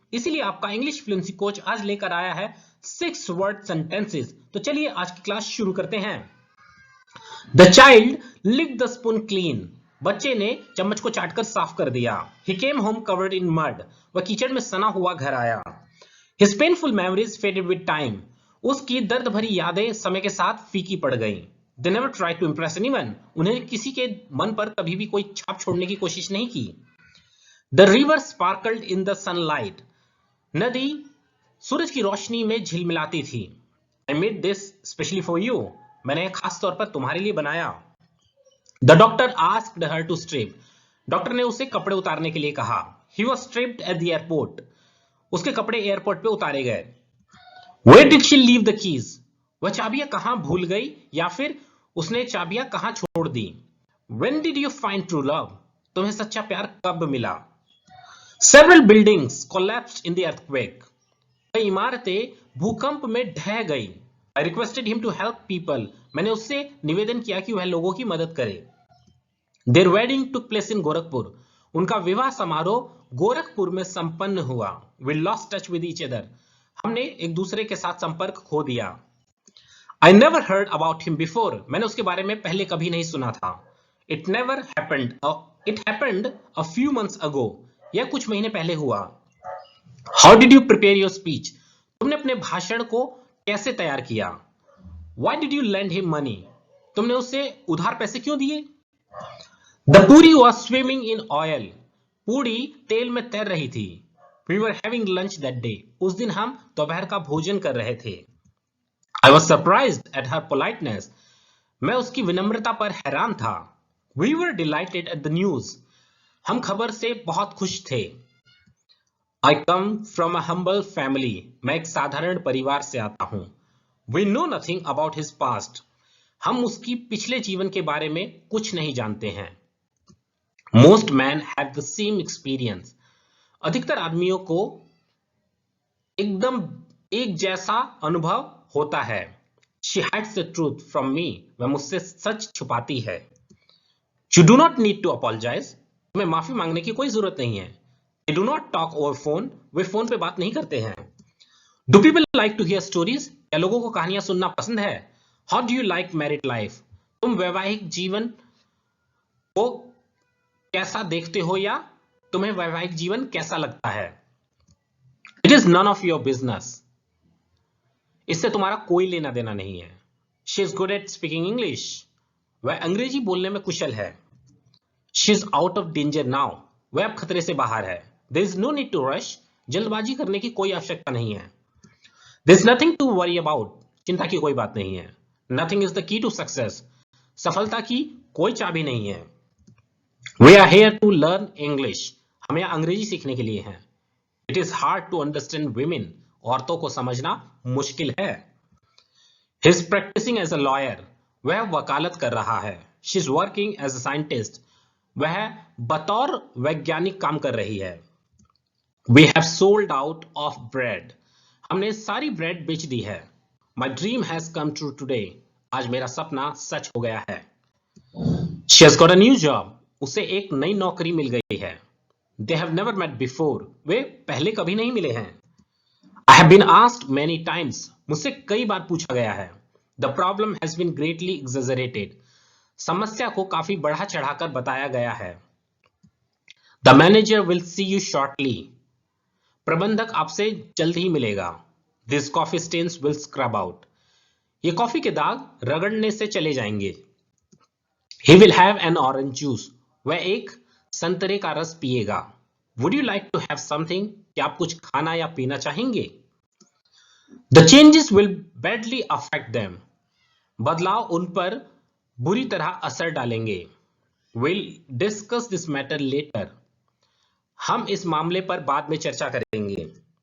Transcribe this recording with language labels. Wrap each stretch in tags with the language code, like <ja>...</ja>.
<hi>इसीलिए आपका English fluency coach आज लेकर आया है 6 वर्ड सेंटेंसेस। तो चलिए आज की क्लास शुरू करते हैं।</hi> <en>The child licked the spoon clean.</en> <hi>बच्चे ने चम्मच को चाटकर साफ कर दिया।</hi> <en>He came home covered in mud.</en> <hi>वह कीचड़ में सना हुआ घर आया।</hi> <en>His painful memories faded with time.</en> <hi>उसकी दर्द भरी यादें समय के साथ फीकी पड़ गईं।</hi> <en>They never tried to impress anyone.</en> <hi>उन्हें किसी के मन पर कभी भी कोई छाप छोड़ने की कोशिश नहीं की।</hi> <en>The river sparkled in the sunlight.</en> <hi>नदी सूरज की रोशनी में झिलमिलाती थी।</hi> <en>I made this specially for you.</en> <hi>मैंने खास तौर पर तुम्हारे लिए बनाया।</hi> <en>The doctor asked her to strip.</en> <hi>Doctor ने उसे कपड़े उतारने के लिए कहा।</hi> <en>He was stripped at the airport.</en> <hi>उसके कपड़े एयरपोर्ट पे उतारे गए।</hi> <en>Where did she leave the keys?</en> <hi>वह चाबियां कहां भूल गई या फिर उसने चाबियां कहां छोड़ दी।</hi> <en>When did you find true love?</en> <hi>तुम्हें सच्चा प्यार कब मिला।</hi> <en>Several buildings collapsed in the earthquake.</en> <hi>कई इमारतें भूकंप में ढह गई।</hi> <en>I requested him to help people.</en> <hi>मैंने उससे निवेदन किया कि वह लोगों की मदद करे।</hi> <en>Their wedding took place in Gorakhpur.</en> <hi>उनका विवाह समारोह गोरखपुर में संपन्न हुआ।</hi> <en>We lost touch with each other.</en> <hi>हमने एक दूसरे के साथ संपर्क खो दिया।</hi> <en>I never heard about him before.</en> <hi>मैंने उसके बारे में पहले कभी नहीं सुना था।</hi> <en>It never happened. It happened a few months ago.</en> <hi>यह कुछ महीने पहले हुआ।</hi> <en>How did you prepare your speech?</en> <hi>तुमने अपने भाषण को कैसे तैयार किया।</hi> <en>Why did you lend him money?</en> <hi>तुमने उसे उधार पैसे क्यों दिए।</hi> <en>The puri was swimming in oil.</en> <hi>पूरी तेल में तैर रही थी।</hi> <en>We were having lunch that day.</en> <hi>उस दिन हम दोपहर का भोजन कर रहे थे।</hi> <en>I was surprised at her politeness.</en> <hi>मैं उसकी विनम्रता पर हैरान था।</hi> <en>We were delighted at the news.</en> <hi>हम खबर से बहुत खुश थे।</hi> <en>I come from a humble family.</en> <hi>मैं एक साधारण परिवार से आता हूं।</hi> <en>We know nothing about his past.</en> <hi>हम उसकी पिछले जीवन के बारे में कुछ नहीं जानते हैं।</hi> <en>Most men have the same experience.</en> <hi>अधिकतर आदमियों को एकदम एक जैसा अनुभव होता है।</hi> <en>She hides the truth from me.</en> <hi>वह मुझसे सच छुपाती है।</hi> <en>You do not need to apologize.</en> <hi>तुम्हें माफी मांगने की कोई जरूरत नहीं है।</hi> <en>They do not talk over phone.</en> <hi>Way phone पे बात नहीं करते हैं।</hi> <en>Do people like to hear stories?</en> <hi>क्या लोगों को कहानियां सुनना पसंद है।</hi> <en>How do you like married life?</en> <hi>तुम वैवाहिक जीवन को कैसा देखते हो या तुम्हें वैवाहिक जीवन कैसा लगता है।</hi> <en>It is none of your business.</en> <hi>इससे तुम्हारा कोई लेना देना नहीं है।</hi> <en>She is good at speaking English.</en> <hi>वह अंग्रेजी बोलने में कुशल है।</hi> <en>She is out of danger now.</en> <hi>वह अब खतरे से बाहर है।</hi> <en>There is no need to rush.</en> <hi>जल्दबाजी करने की कोई आवश्यकता नहीं है।</hi> <en>There is nothing to worry about.</en> <hi>चिंता की कोई बात नहीं है।</hi> <en>Nothing is the key to success.</en> <hi>सफलता की कोई चाबी नहीं है।</hi> <en>We are here to learn English.</en> <hi>हम यहाँ अंग्रेजी सीखने के लिए हैं।</hi> <en>It is hard to understand women.</en> <hi>औरतों को समझना मुश्किल है।</hi> <en>He is practicing as a lawyer.</en> <hi>वह वकालत कर रहा है।</hi> <en>She is working as a scientist.</en> <hi>वह बतौर वैज्ञानिक काम कर रही है।</hi> <en>We have sold out of bread.</en> <hi>हमने सारी ब्रेड बेच दी है।</hi> <en>My dream has come true today.</en> <hi>आज मेरा सपना सच हो गया है।</hi> <en>She has got a new job.</en> <hi>उसे एक नई नौकरी मिल गई है।</hi> <en>They have never met before.</en> <hi>वे पहले कभी नहीं मिले हैं।</hi> <en>I have been asked many times.</en> <hi>मुझसे कई बार पूछा गया है।</hi> <en>The problem has been greatly exaggerated.</en> <hi>समस्या को काफी बढ़ा चढ़ाकर बताया गया है।</hi> <en>The manager will see you shortly.</en> <hi>प्रबंधक आपसे जल्द ही मिलेगा।</hi> <en>These coffee stains will scrub out.</en> <hi>ये कॉफी के दाग रगड़ने से चले जाएंगे।</hi> <en>He will have an orange juice.</en> <hi>वह एक संतरे का रस पिएगा।</hi> <en>Would you like to have something?</en> <hi>क्या आप कुछ खाना या पीना चाहेंगे?</hi> <en>The changes will badly affect them.</en> <hi>बदलाव उन पर बुरी तरह असर डालेंगे।</hi> <en>We'll discuss this matter later.</en> <hi>हम इस मामले पर बाद में चर्चा करेंगे।</hi>